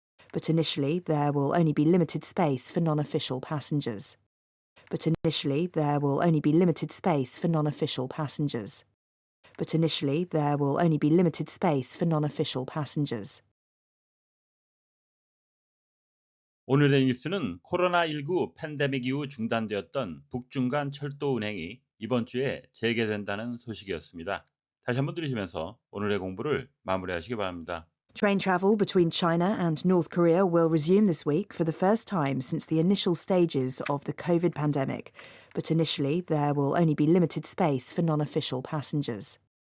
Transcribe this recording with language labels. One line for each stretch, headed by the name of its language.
English: But initially, there will only be limited space for non-official passengers. But initially, there will only be limited space for non-official passengers. But initially, there will only be limited space for non-official passengers.
Korean: 오늘의 뉴스는 코로나19 팬데믹 이후 중단되었던 북중간 철도 운행이 이번 주에 재개된다는 소식이었습니다. 다시 한번 들으시면서 오늘의 공부를 마무리하시기 바랍니다.
English: Train travel between China and North Korea will resume this week for the first time since the initial stages of the COVID pandemic, but initially there will only be limited space for non-official passengers.